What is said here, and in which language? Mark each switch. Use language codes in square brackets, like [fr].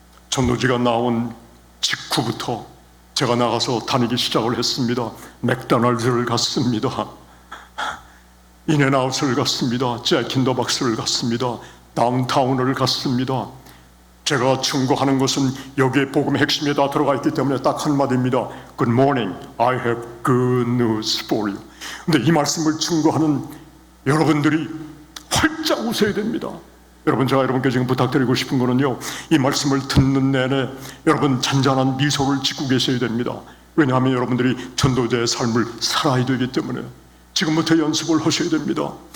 [ko] 전도지가 나온 직후부터 제가 나가서 다니기 시작을 했습니다. 맥도날드를 갔습니다. 인앤아웃을 갔습니다. 잭인더박스를 갔습니다. 다운타운을 갔습니다. 제가 충고하는 것은 여기에 복음의 핵심이 다 들어가 있기 때문에 딱 한마디입니다. [en] Good morning, I have good news for you. [ko] 근데 이 말씀을 충고하는 여러분들이 활짝 웃어야 됩니다. 여러분, 제가 여러분께 지금 부탁드리고 싶은 거는요, 이 말씀을 듣는 내내 여러분 잔잔한 미소를 짓고 계셔야 됩니다. 왜냐하면 여러분들이 전도자의 삶을 살아야 되기 때문에 지금부터 연습을 하셔야 됩니다.